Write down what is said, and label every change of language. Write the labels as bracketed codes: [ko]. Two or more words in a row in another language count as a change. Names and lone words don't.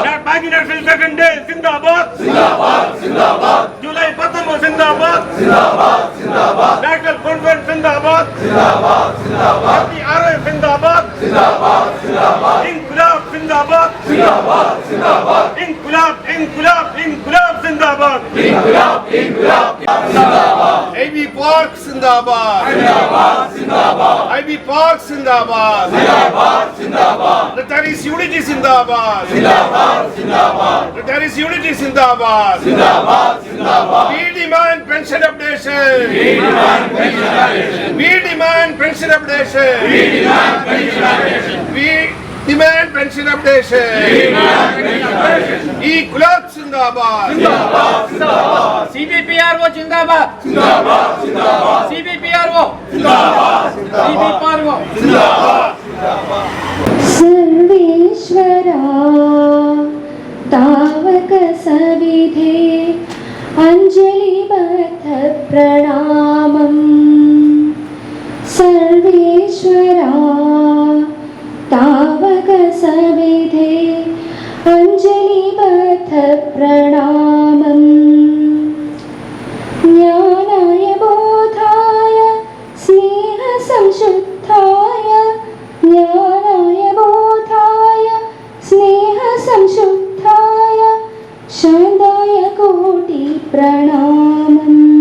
[en] Banking National Second Day Zindabad! [hi] ज़िंदाबाद! ज़िंदाबाद! July 19 ज़िंदाबाद! ज़िंदाबाद! ज़िंदाबाद! [en] National Conference [hi] ज़िंदाबाद! ज़िंदाबाद! ज़िंदाबाद! FBRO ज़िंदाबाद! ज़िंदाबाद! ज़िंदाबाद! इंक़लाब ज़िंदाबाद! ज़िंदाबाद! ज़िंदाबाद! इंक़लाब! इंक़लाब! इंक़लाब ज़िंदाबाद! इंक़लाब! इंक़लाब ज़िंदाबाद! IB Park Zindabad! ज़िंदाबाद! ज़िंदाबाद! IB Park Zindabad! ज़िंदाबाद! ज़िंदाबाद! [en] Retirees Unity Zindabad! [hi] ज़िंदाबाद! ज़िंदाबाद! [en] Retirees Unity Zindabad! [hi] ज़िंदाबाद! ज़िंदाबाद! [en] We demand pension updation! We demand pension updation! We demand pension updation! We demand pension updation! We demand pension updation! We demand pension updation! [hi] इंक़लाब ज़िंदाबाद! ज़िंदाबाद! ज़िंदाबाद! CBPRO Zindabad! ज़िंदाबाद! ज़िंदाबाद! CBPRO! ज़िंदाबाद! CBPRO! ज़िंदाबाद! [sa] सर्वेश्वरा तावक सविधे अंजलिबद्ध प्रणामम् सर्वेश्वरा तावक सविधे अंजलिबद्ध प्रणामम् ज्ञानाय बोधाय स्नेह संशुद्धाय ज्ञानाय बोधाय स्नेह संशुद्धाय शान्ताय कोटि प्रणामम्